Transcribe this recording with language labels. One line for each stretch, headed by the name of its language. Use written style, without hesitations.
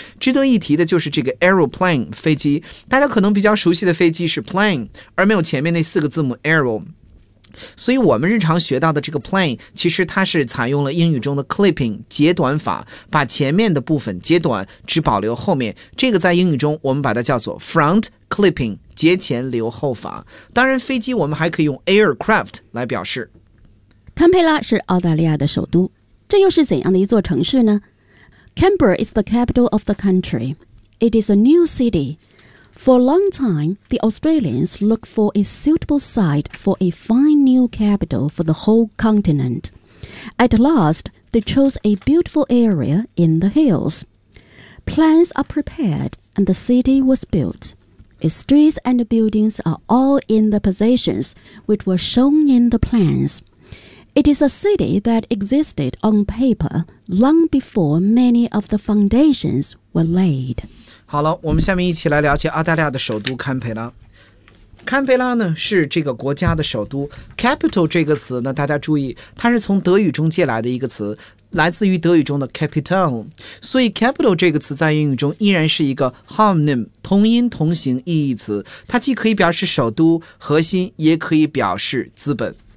Chinese: 值得一提的就是这个 aeroplane 飞机，大家可能比较熟悉的飞机是 plane， 而没有前面那四个字母 aero， 所以我们日常学到的这个 plane 其实它是采用了英语中的 clipping 截短法，把前面的部分截短只保留后面，这个在英语中我们把它叫做 front clipping 截前留后法。当然飞机我们还可以用 aircraft 来表示。堪培拉是澳大利亚的首都，这又是怎样的一座城市呢？
English: Canberra is the capital of the country. It is a new city. For a long time, the Australians looked for a suitable site for a fine new capital for the whole continent. At last, they chose a beautiful area in the hills. Plans are prepared and the city was built. Its streets and buildings are all in the positions which were shown in the plans. It is a city that existed on paper long before many of the foundations were laid.
Chinese: 好了，我们下面一起来了解澳大利亚的首都堪培拉。堪培拉呢是这个国家的首都。 Capital 这个词呢，大家注意，它是从德语中借来的一个词，来自于德语中的 Capital， 所以 Capital 这个词在英语中依然是一个 homonym， 同音同形意义词，它既可以表示首都核心，也可以表示资本。